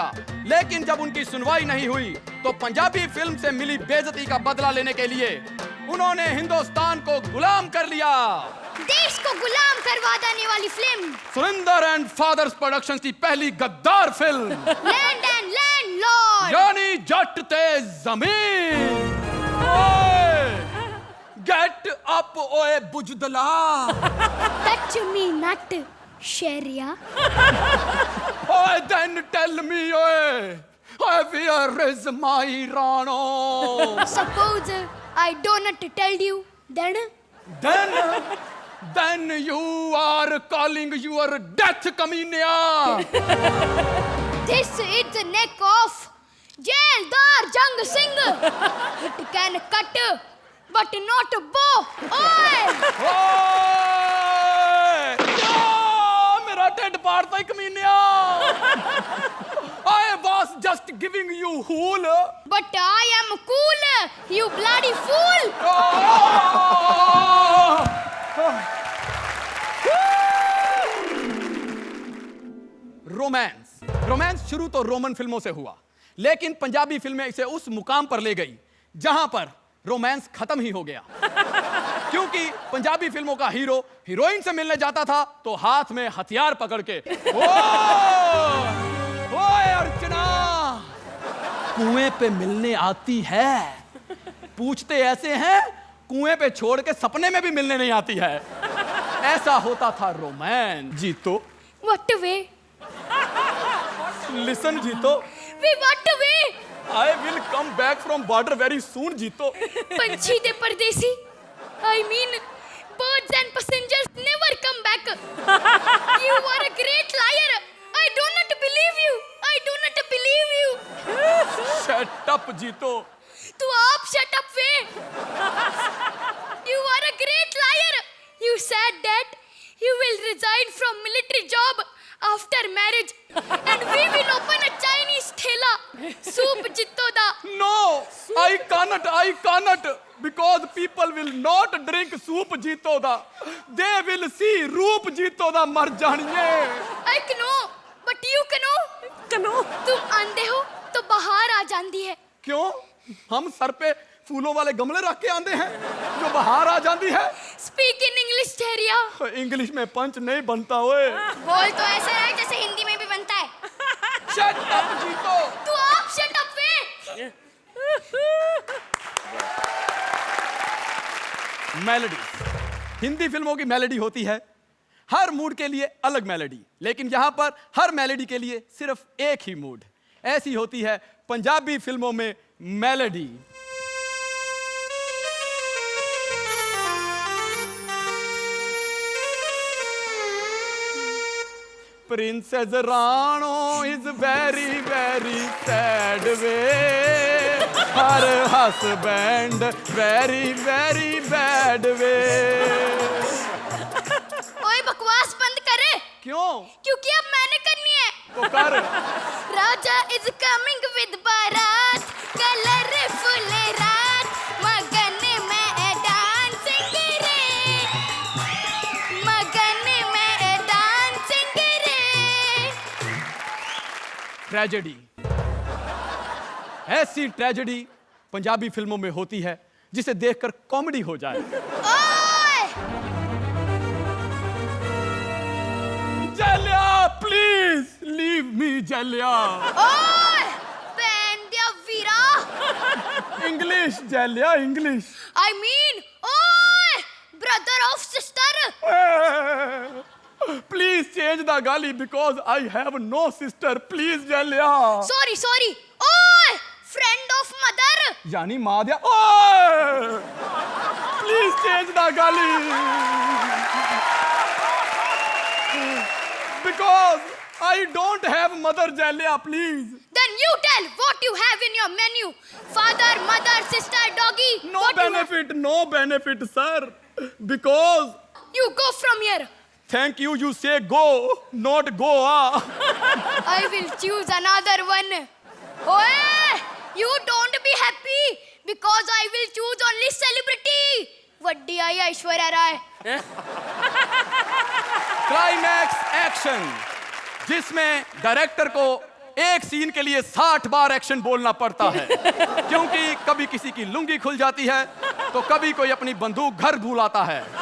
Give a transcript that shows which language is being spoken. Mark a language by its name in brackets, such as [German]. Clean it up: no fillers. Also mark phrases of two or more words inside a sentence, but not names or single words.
[Hindi] लेकिन जब उनकी सुनवाई नहीं हुई तो पंजाबी फिल्म से मिली बेइज्जती का बदला लेने के लिए उन्होंने हिंदुस्तान को गुलाम कर लिया। देश को गुलाम करवा देने वाली फिल्म, सुरिंदर एंड फादर्स प्रोडक्शंस की पहली गद्दार फिल्म, लैंड एंड लैंडलॉर्ड। [Punjabi] यानी ਜੱਟ ਤੇ ਜ਼ਮੀਨ। [English] get up [Punjabi] ਓਏ ਬੁਜ਼ਦਿਲਾ। [English] Touch me not, Sharia. ओए then tell me ओए, where is my Rano? Suppose I do not tell you, then Then you are calling your death, Kaminiya. this is the neck of Jaildar Jang Singh. It can cut, but not bow. Oi! [Punjabi] ਮੇਰਾ ਟੇਢ ਪਾੜਦਾ ਹੈ ਕਮੀਨਿਆ। [English] I was just giving you hool. But I am cool, you bloody fool. [Hindi] रोमांस शुरू तो रोमन फिल्मों से हुआ, लेकिन पंजाबी फिल्में इसे उस मुकाम पर ले गई जहां पर रोमांस खत्म ही हो गया। क्योंकि पंजाबी फिल्मों का हीरो हीरोइन से मिलने जाता था तो हाथ में हथियार पकड़ के, ओए अर्चना कुएं पे मिलने आती है। पूछते ऐसे हैं कुएं पे छोड़ के सपने में भी मिलने नहीं आती है। ऐसा होता था रोमांस। जीतो [English] What way? लिसन जीतो, We what way? I will come back from border very soon जीतो। [Punjabi] ਪੰਛੀ ਦੇ ਪਰਦੇਸੀ, [English] I mean birds and passengers never come back. You are a great liar. I do not believe you. I do not believe you. Shut up जीतो। [Punjabi] ਤੂੰ ਆਪ [English] shut up वे। You are a great liar. You said that you will resign from military job after marriage and we will open a Chinese thela. [Punjabi] ਸੂਪ ਜੀਤੋ ਦਾ. [English] No, I cannot because people will not drink soup जीतो दा, they will see [Punjabi] ਰੂਪ ਜੀਤੋ ਦਾ ਮਰ ਜਾਣੀਏ। [English] I know, but you know. [Hindi] तुम अंधे हो तो बाहर आ जाती है। क्यों? हम सर पे फूलों वाले गमले रख के आंदे हैं जो बाहर आ जाती है। [English] Speak in English, Theria. [Hindi] इंग्लिश में पंच नहीं बनता ओए। बोल तो ऐसा है जैसे हिंदी में भी बनता है। [English] Shut up जीतो। [Punjabi] ਤੂੰ ਆਪ [English] shut up [Punjabi] वे। [Hindi] मेलोडी, हिंदी फिल्मों की मेलोडी होती है हर मूड के लिए अलग मेलोडी, लेकिन यहां पर हर मेलोडी के लिए सिर्फ एक ही मूड। ऐसी होती है पंजाबी फिल्मों में मेलोडी। [English] Princess Rano is very very sad way, her husband very very bad way। [Hindi] ओए बकवास बंद करे। क्यों? क्योंकि अब मैंने करनी है। तो कर। राजा [English] is coming with [Hindi] बारात, colorful रात, मगन में dancing रे, मगन में dancing रे। ट्रेजेडी, ऐसी ट्रेजेडी पंजाबी फिल्मों में होती है जिसे देखकर कॉमेडी हो जाए। ओए! [English] जलिया please leave me जलिया। [Punjabi] ਓਏ! ਬੈਂਡਿਆ ਵੀਰਾ। [English] इंग्लिश जलिया इंग्लिश। I mean, ओए! Brother of sister. Please change the gali because I have no sister. Please जलिया। Sorry. ओए! Friend of mother. [Punjabi] ਯਾਨੀ ਮਾਂ ਦਿਆ। ਓਏ! [English] Please change the gali because I don't have mother जलिया please। Then you tell what you have in your menu. Father, mother, sister, doggy. No what benefit, no benefit, sir. Because You go from here. thank you, you say go, not go. I will choose another one. Oye! You don't be happy because I will choose only celebrity. [Punjabi] ਵੱਡੀ ਆਈ ऐश्वर्या राय। [Hindi] क्लाइमैक्स एक्शन, जिसमें डायरेक्टर को एक सीन के लिए 60 बार एक्शन बोलना पड़ता है, क्योंकि कभी किसी की लुंगी खुल जाती है तो कभी कोई अपनी बंदूक घर भूल आता है।